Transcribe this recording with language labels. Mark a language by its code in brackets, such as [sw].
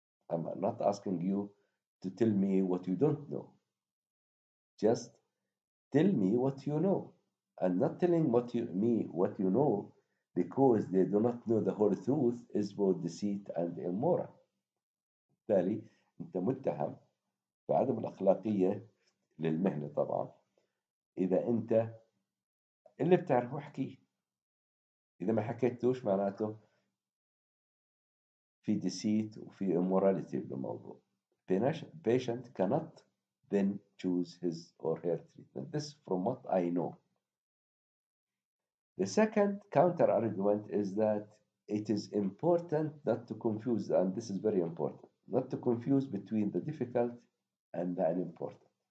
[en] I'm not asking you to tell me what you don't know. Just tell me what you know, and not telling what you know because they do not know the whole truth is both deceit and immoral. [ar] بالتالي أنت متهم بعدم الأخلاقية للمهنة طبعا إذا أنت اللي بتعرفه احكيه، إذا ما حكيتوش معناته في deceit وفي immorality بالموضوع. [en] Patient cannot then choose his or her treatment. This from what I know. The second counter argument is that it is important not to confuse, and this is very important, not to confuse between the difficult and the unimportant.